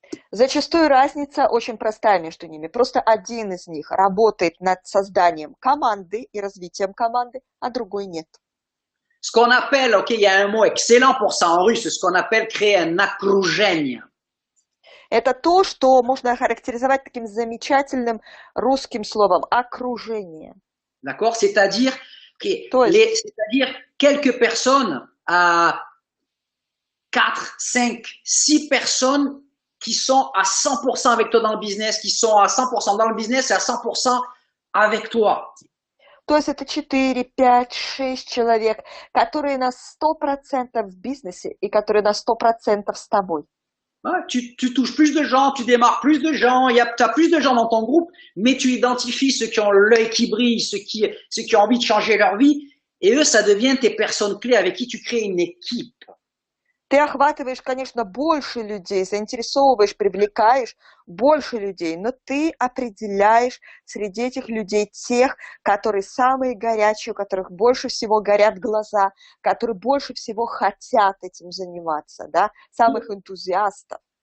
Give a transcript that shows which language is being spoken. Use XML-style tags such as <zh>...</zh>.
<ru>Зачастую разница очень простая между ними. Просто один из них работает над созданием команды и развитием команды, а другой нет.</ru> <fr>Ce qu'on appelle, ok, il y a un mot excellent pour ça en russe, ce qu'on appelle créer un окружение.</fr> <ru>Это то, что можно охарактеризовать таким замечательным русским словом «окружение».</ru> <fr>D'accord? C'est-à-dire, okay,</fr> <ru>То есть,</ru> <fr>c'est-à-dire quelques personnes, 4, 5, 6 personnes qui sont à 100% avec toi dans le business, qui sont à 100% dans le business et à 100% avec toi.</fr> <ru>то есть это 4, 5, 6 человек, которые на 100% в бизнесе и которые на 100% с тобой.</ru> <fr>Ouais, tu touches plus de gens, tu démarres plus de gens, tu as plus de gens dans ton groupe, mais tu identifies ceux qui ont l'œil qui brille, ceux qui ont envie de changer leur vie, et eux, ça devient tes personnes clés avec qui tu crées une équipe.</fr> <ru>Ты охватываешь, конечно, больше людей, заинтересовываешь, привлекаешь больше людей, но ты определяешь среди этих людей тех, которые самые горячие, у которых больше всего горят глаза, которые больше всего хотят этим заниматься, да, самых энтузиастов.</ru>